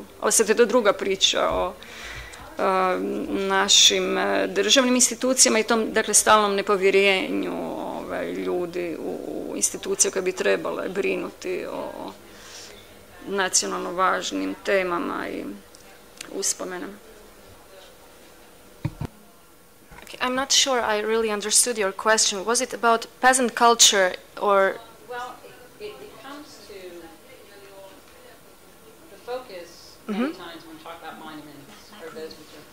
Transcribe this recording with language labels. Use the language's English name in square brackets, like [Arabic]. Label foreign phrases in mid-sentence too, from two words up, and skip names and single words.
[Croatian] Ali sad je to druga priča o našim državnim institucijama i tom, dakle, stalnom nepovjerenju ljudi u institucije koje bi trebale brinuti o nacionalno važnim temama i uspomenama. [English] Okay, I'm not sure I really understood your question. Was it about peasant culture or... Well, it comes to the focus many times when we talk about monuments or those which are...